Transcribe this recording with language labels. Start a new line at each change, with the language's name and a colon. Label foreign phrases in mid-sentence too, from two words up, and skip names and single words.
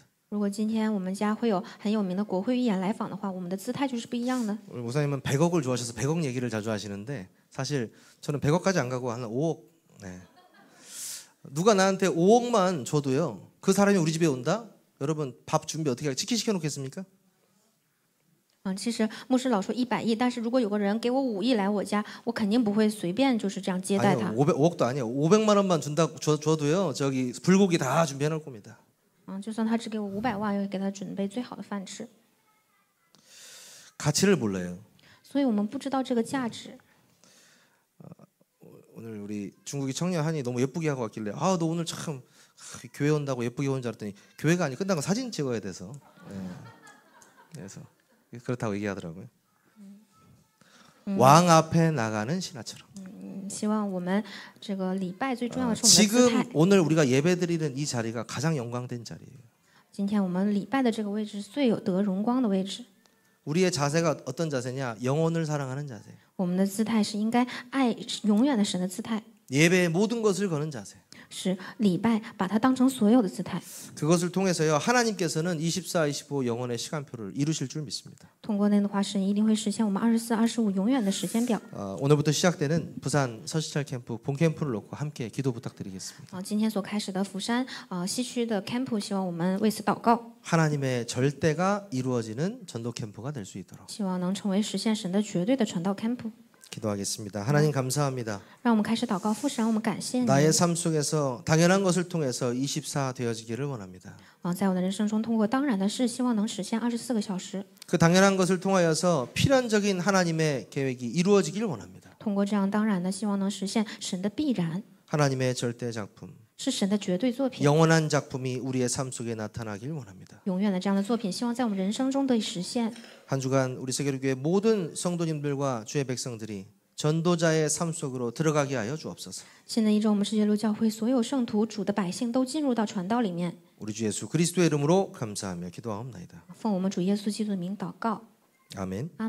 Chinese: 如果今天我们家会有很有名的国会议员来访的话，我们的姿态就是不一样的。
Korean: 우리 목사님은 100억을 좋아하셔서 100억 얘기를 자주 하시는데 사실 저는 100억까지 안 가고 한 5억. 네. 누가 나한테 5억만 줘도요. 그 사람이 우리 집에 온다? 여러분 밥 준비 어떻게 치킨 시켜놓겠습니까?
Chinese: 其实牧师老说100亿，但是如果有个人给我5亿来我家，我肯定不会随便就是这样接待他。
Korean: 500억도 아니에요. 500만 원만 줘도요. 저기 불고기 다 준비해 놓을 겁니다.
Chinese: 就算他只给我500万，也会给他准备最好的饭吃。
Korean: 가치를 몰라요.
Chinese: 所以我们不知道这个价值。
Korean: 오늘 우리 중국이 청년 한이 너무 예쁘게 하고 왔길래 너 오늘 참 교회 온다고 예쁘게 온 줄 알았더니 교회가 아니고 끝나고 사진 찍어야 돼서 그래서 그렇다고 얘기하더라고요. 왕 앞에 나가는 신하처럼.
Chinese: 希望我们这个礼拜最重要的是我们的姿
Korean: 지금
Chinese: 态。
Korean: 오늘 우리가 예배드리는 이 자리가 가장 영광된 자리예요.
Chinese: 今天我们礼拜的这个位置是最有得荣光的位置。
Korean: 우리의 자세가 어떤 자세냐? 영혼을 사랑하는 자세.
Chinese: 我们的姿态是应该爱永远的神的姿态，
Korean: 예배의 모든 것을 거는 자세.
Chinese: 是礼拜把它当成所有的姿态。
Korean: 그것을 통해서요. 하나님께서는 24, 25 영혼의 시간표를 이루실 줄 믿습니다.
Chinese: 通过那个的话，神一定会实现我们24、25永远的时间表。
Korean: 오늘부터 시작되는 부산 서시찰 캠프 본 캠프를 놓고 함께 기도 부탁드리겠습니다.
Chinese: 今天所开始的釜山西区的 camp， 希望我们为此祷告，
Korean: 하나님의 절대가 이루어지는 전도 캠프가 될 수 있도록
Chinese: 希望能成为实现神的绝对的传道 camp。
Korean: 기도하겠습니다. 하나님 감사합니다.
Chinese: 让我们开始祷告，父神，我们感谢你。
Korean: 나의 삶 속에서 당연한 것을 통해서 24 되어지기를 원합니다.
Chinese: 在我的人生中，通过当然的事，希望能实现24个小时。
Korean: 그 당연한 것을 통하여서 필연적인 하나님의 계획이 이루어지기를 원합니다.
Chinese: 通过这样当然的，希望能实现神的必然，
Korean: 하나님의 절대 작품,
Chinese: 是神的绝对作品，
Korean: 영원한 작품이 우리의 삶 속에 나타나길 원합니다.
Chinese: 永远的这样的作品，希望在我们人生中得以实现。
Korean: 한 주간 우리 세계교회 모든 성도님들과 주의 백성들이 전도자의 삶 속으로 들어가게 하여 주옵소서.
Chinese: 新的一周，我们世界路教会所有圣徒、主的百姓都进入到传道里面。
Korean: 우리 주 예수 그리스도의 이름으로 감사하며 기도하옵나이다.
Chinese: 奉我们主耶稣基督的名祷告。
Korean: 아멘.